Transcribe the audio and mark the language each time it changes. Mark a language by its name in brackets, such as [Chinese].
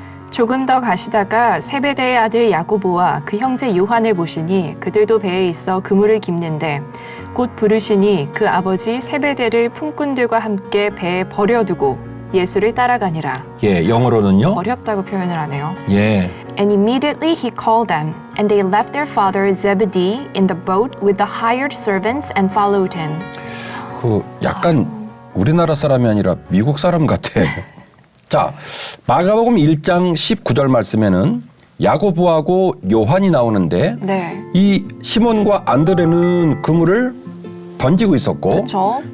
[Korean] 조금 더 가시다가 세베대의 아들 야고보와 그 형제 요한을 보시니 그들도 배에 있어 그물을 깁는데 곧 부르시니 그 아버지 세베대를 품꾼들과 함께 배에 버려두고 예수를 따라가니라. 예, 영어로는요. 어렵다고 표현을 하네요. 예. [English] And immediately he called them, and they left their father Zebedee in the boat with the hired servants and followed him. [Korean] 그 약간 우리나라 사람이 아니라 미국 사람 같아. 자, 마가복음 1장 19절 말씀에는 야고보하고 요한이 나오는데 네. 이 시몬과 안드레는 그물을 던지고 있었고 그렇죠.